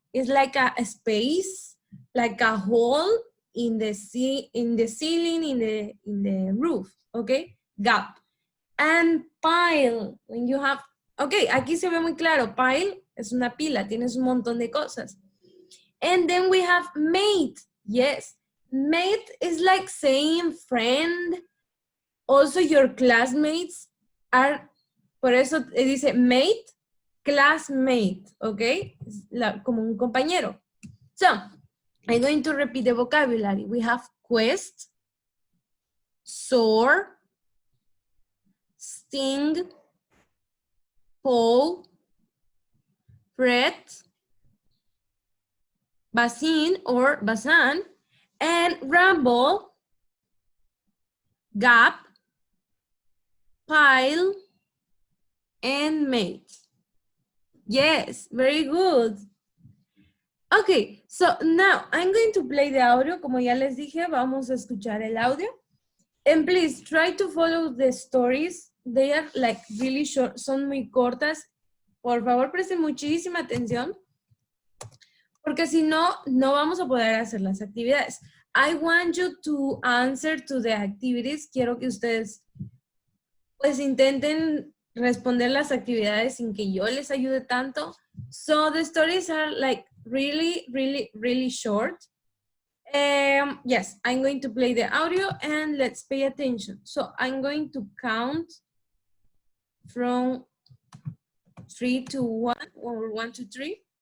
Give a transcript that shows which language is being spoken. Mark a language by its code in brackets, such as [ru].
[en] It's like a space, like a hole in the ceiling, in the roof, okay? Gap. And pile, when you have, okay, [es] aquí se ve muy claro, pile es una pila, tienes un montón de cosas. [en] And then we have mate. Yes, mate is like saying friend. Also your classmates are, [es] por eso dice [en] mate, classmate, okay? [es] Como un compañero. [en] So, I'm going to repeat the vocabulary. We have quest, soar, sting, pull, fret, basin or basan, and rumble, gap, pile, and mate. Yes, very good. Okay, so now I'm going to play the audio. [es] Como ya les dije, vamos a escuchar el audio. [en] And please try to follow the stories. They are like really short, [es] son muy cortas. Por favor, presten muchísima atención, porque si no, no vamos a poder hacer las actividades. [en] I want you to answer to the activities. [es] Quiero que ustedes pues intenten responder las actividades sin que yo les ayude tanto. [en] So the stories are like really, really, really short. Yes, I'm going to play the audio and let's pay attention. So I'm going to count from 3 to 1 or 1 to 3.